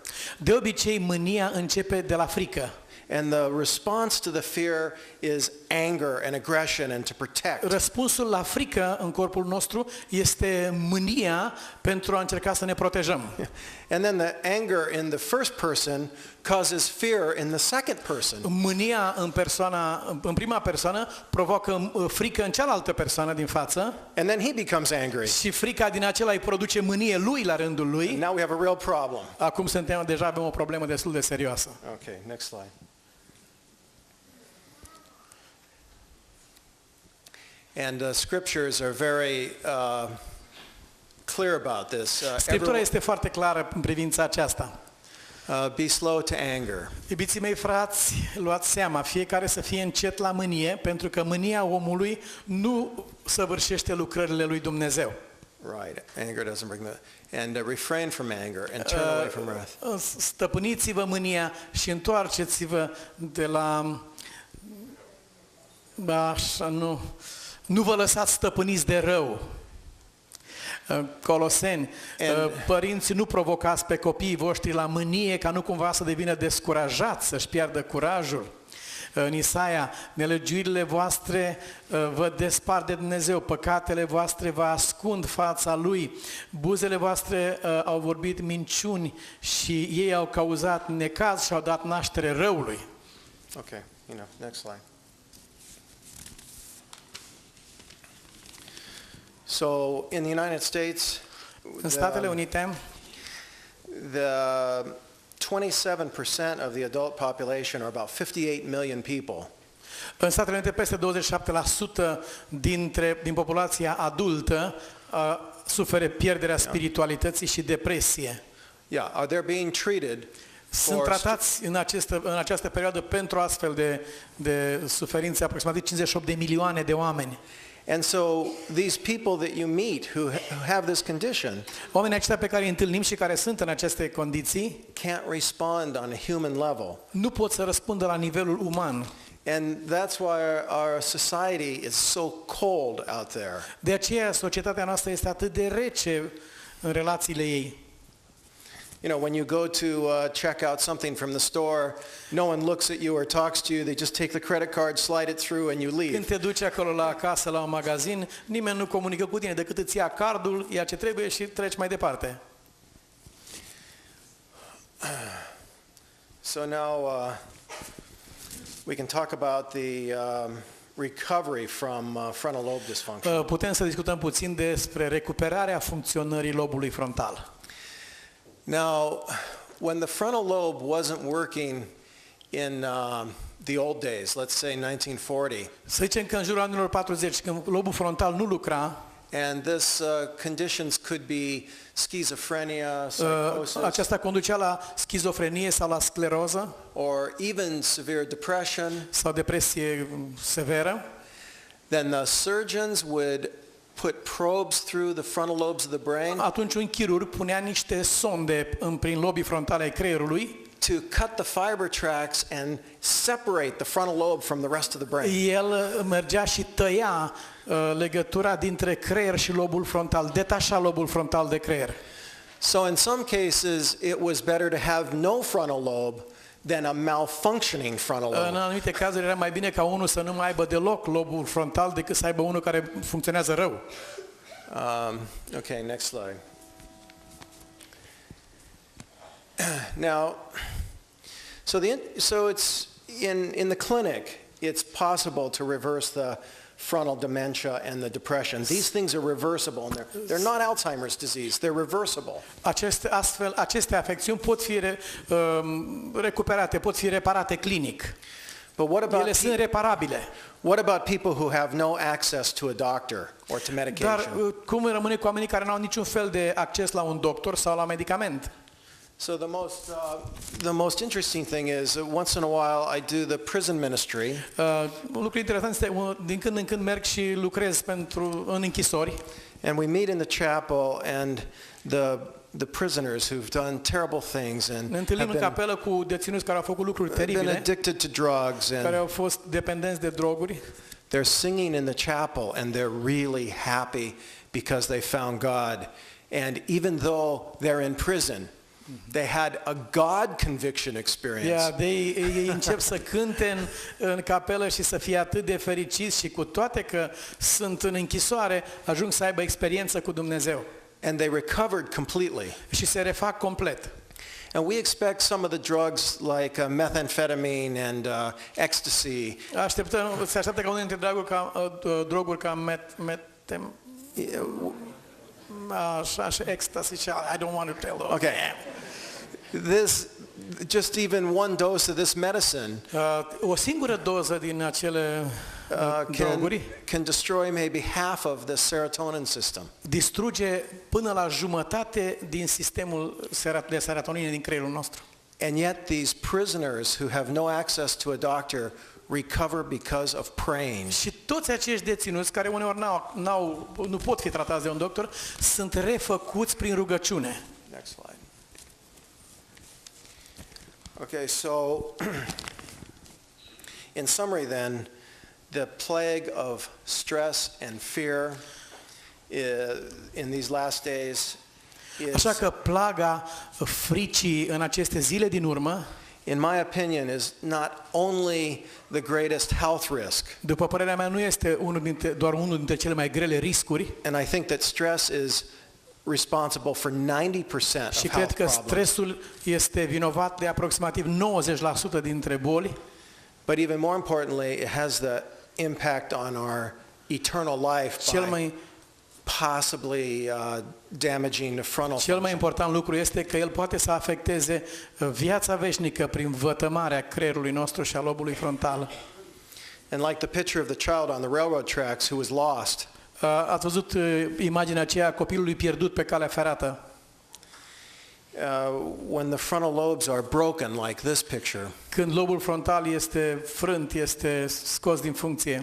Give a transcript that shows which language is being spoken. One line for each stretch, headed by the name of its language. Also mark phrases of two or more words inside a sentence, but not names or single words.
Romanian: De obicei, mânia începe de la frică.
English: And the response to the fear is anger and aggression and to protect.
Romanian: Răspunsul la frică în corpul nostru este mânia pentru a încerca să ne protejăm.
English: And then the anger in the first person causes fear in the second person.
Romanian: Mânia în prima persoană provoacă frică în cealaltă persoană din față
English: And then he becomes angry.
Romanian: și frica din acela îi produce mânie lui la rândul
English: And
Romanian: lui.
English: now we have a real problem.
Romanian: Acum deja avem o problemă destul de serioasă.
English: Okay, next slide. And scriptures are very clear about this.
Romanian: Scriptura este foarte clară în privința aceasta.
English: Be slow to anger.
Romanian: Iubiții mei frați, luați seama, fiecare să fie încet la mânie, pentru că mânia omului nu săvârșește lucrările lui Dumnezeu.
English: Right, anger doesn't bring the... And refrain from anger and turn away from wrath.
Romanian: Stăpâniți-vă mânia și întoarceți-vă de la... Așa, nu vă lăsați stăpâniți de rău. Coloseni, părinți, nu provocați pe copiii voștri la mânie ca nu cumva să devină descurajați, să-și piardă curajul. În Isaia, nelegiuirile voastre vă despart de Dumnezeu, păcatele voastre vă ascund fața Lui, buzele voastre au vorbit minciuni și ei au cauzat necaz și au dat naștere răului.
English: Okay, next slide. So, in the United States,
Romanian: În Statele Unite,
English: the 27% of the adult population, or about 58 million people,
Romanian: în Statele Unite peste 27% din populația adultă suferă pierderea spiritualității și depresie.
English: they're being treated
Romanian: Sunt tratați în această perioadă pentru astfel de suferințe aproximativ 58 de milioane de oameni.
English: And so these people that you meet who have this condition
Romanian: Oamenii aceștia pe care îi întâlnim și care sunt în aceste condiții
English: can't respond on a human level.
Romanian: nu pot să răspundă la nivelul uman.
English: And that's why our society is so cold out there.
Romanian: De aceea societatea noastră este atât de rece în relațiile ei.
English: When you go to check out something from the store, no one looks at you or talks to you. They just take the credit card, slide it through, and you leave.
Romanian: Când te duci acolo la casă, la un magazin, nimeni nu comunică cu tine decât îți ia cardul, ia ce trebuie și treci mai departe.
English: So now we can talk about the recovery from frontal lobe dysfunction.
Romanian: Putem să discutăm puțin despre recuperarea funcționării lobului frontal.
English: Now, when the frontal lobe wasn't working in the old days, let's say 1940,
Romanian: Să zicem că în jurul anilor 40, când lobul frontal nu lucra,
English: and this conditions could be schizophrenia, psychosis,
Romanian: aceasta conducea la schizofrenie sau la scleroză
English: or even severe depression,
Romanian: sau depresie severă.
English: then the surgeons would put probes through the frontal lobes of the brain
Romanian: Atunci un chirurg punea niște sonde prin lobii frontale ai creierului.
English: to cut the fiber tracts and separate the frontal lobe from the rest of the brain.
Romanian: El mergea și tăia legătura dintre creier și lobul frontal, detașa lobul frontal de creier.
English: So in some cases, it was better to have no frontal lobe than a malfunctioning frontal
Romanian: În
English: lobe.
Romanian: anumite cazuri era mai bine ca unul să nu mai aibă deloc lobul frontal decât să aibă unul care funcționează rău.
English: Okay, next slide. Now, so it's in the clinic, it's possible to reverse the frontal dementia and the depression. These things are reversible, and they're not Alzheimer's disease. They're reversible.
Romanian: Aceste afecțiuni pot fi recuperate, pot fi reparate clinic.
English: But
Romanian: Ele sunt reparabile.
English: what about people who have no access to a doctor or to medication?
Romanian: Dar cum rămâne cu oamenii care nu au niciun fel de acces la un doctor sau la medicament?
English: So the most interesting thing is that once in a while I do the prison ministry.
Romanian: Un lucru interesant este din când în când merg și lucrez în închisori.
English: And we meet in the chapel, and the prisoners who've done terrible things and
Romanian: Ne întâlnim în
English: have
Romanian: capelă cu deținuți care au făcut lucruri
English: been
Romanian: teribile,
English: addicted to drugs,
Romanian: care
English: and
Romanian: au fost dependenți de droguri.
English: they're singing in the chapel, and they're really happy because they found God. And even though they're in prison, they had a God conviction experience.
Romanian: Ei încep să cânte în capelă și să fie atât de fericiți și cu toate că sunt în închisoare, ajung să aibă experiență cu Dumnezeu.
English: And they recovered completely.
Romanian: Și se refac complet.
English: And we expect some of the drugs like methamphetamine and ecstasy.
Romanian: Se așteaptă ca unul dintre droguri ca ecstasy.
English: I don't want to tell them. Okay. Just even one dose of this medicine
Romanian: O singură doză din acele droguri
English: can destroy maybe half of the serotonin system.
Romanian: distruge până la jumătate din sistemul de serotonină din creierul nostru.
English: And yet these prisoners who have no access to a doctor recover because of praying.
Romanian: Și toți acești deținuți care uneori nu pot fi tratați de un doctor sunt refăcuți prin rugăciune.
English: Next slide. Okay, so in summary then, the plague of stress and fear in these last days
Romanian: Așa că plaga fricii în aceste zile din urmă,
English: in my opinion, is not only the greatest health risk.
Romanian: după părerea mea, nu este doar unul dintre cele mai grele riscuri.
English: And I think that stress is responsible for 90% of
Romanian: Și
English: health
Romanian: cred că
English: problems.
Romanian: stresul este vinovat de aproximativ 90% dintre boli.
English: But even more importantly, it has the impact on our eternal life
Romanian: Cel
English: by
Romanian: mai
English: possibly damaging the frontal
Romanian: Cel mai
English: function.
Romanian: important lucru este că el poate să afecteze viața veșnică prin vătămarea creierului nostru și a lobului frontal.
English: And like the picture of the child on the railroad tracks who was lost,
Romanian: Ați văzut imaginea aceea a copilului pierdut pe calea ferată?
English: when the frontal lobes are broken, like this picture,
Romanian: Când lobul frontal este frânt, este scos din funcție,